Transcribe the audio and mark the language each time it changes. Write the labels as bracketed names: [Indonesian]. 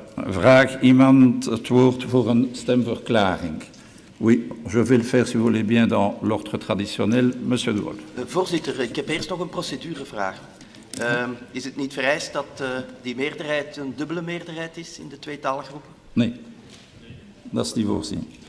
[Dutch] Vraag iemand het woord voor een stemverklaring? [French] Oui, je vais le faire, si vous voulez bien, dans l'ordre traditionnel. Monsieur De Wolf. [Dutch] Voorzitter, ik heb eerst nog een procedurevraag. Is het niet vereist dat die meerderheid een dubbele meerderheid is in de twee taalgroepen? Nee, dat is niet voorzien.